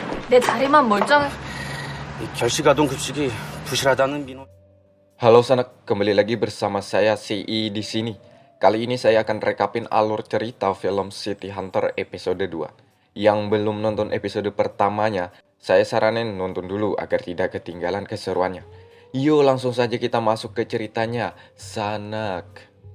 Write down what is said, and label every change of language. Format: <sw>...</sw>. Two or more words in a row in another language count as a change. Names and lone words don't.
<ko>내 다리만 멀쩡해. 이 결식아동 급식이 부실하다는 민원.</ko> <id>Halo sanak, kembali lagi bersama saya CI di sini. Kali ini saya akan rekapin alur cerita film City Hunter episode 2. Yang belum nonton episode pertamanya, saya saranin nonton dulu agar tidak ketinggalan keseruannya. Yuk langsung saja kita masuk ke ceritanya, sanak.</id>